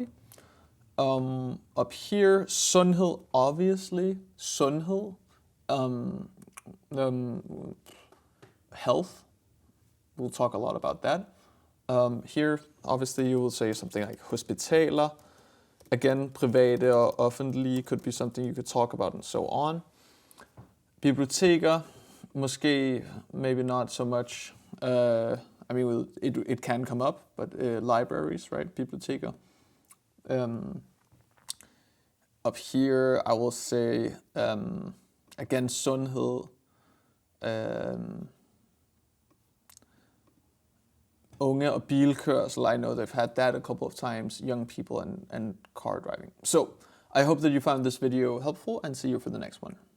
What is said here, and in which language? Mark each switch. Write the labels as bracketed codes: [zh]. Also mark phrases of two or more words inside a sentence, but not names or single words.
[en] Up here, sundhed, obviously, sundhed, health. We'll talk a lot about that. Here, obviously, you will say something like hospitaler. Again, private or offentlige could be something you could talk about, and so on. [da] Biblioteker, måske, [en] maybe not so much. I mean, it can come up, but libraries, right? Biblioteker. Up here, I will say, again, sundhed. [da] Unge og bilkørsel, I know they've had that a couple of times, young people and car driving. [en] So, I hope that you found this video helpful, and see you for the next one.